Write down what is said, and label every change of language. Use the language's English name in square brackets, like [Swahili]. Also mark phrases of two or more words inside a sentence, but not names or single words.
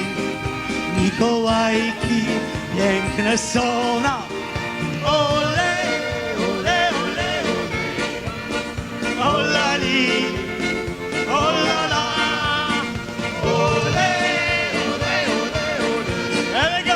[Polish] Mikołajki piękne są nam. Ole, ole, ole, ole, olali, olala, ole, ole, ole, ole. [English] There we go.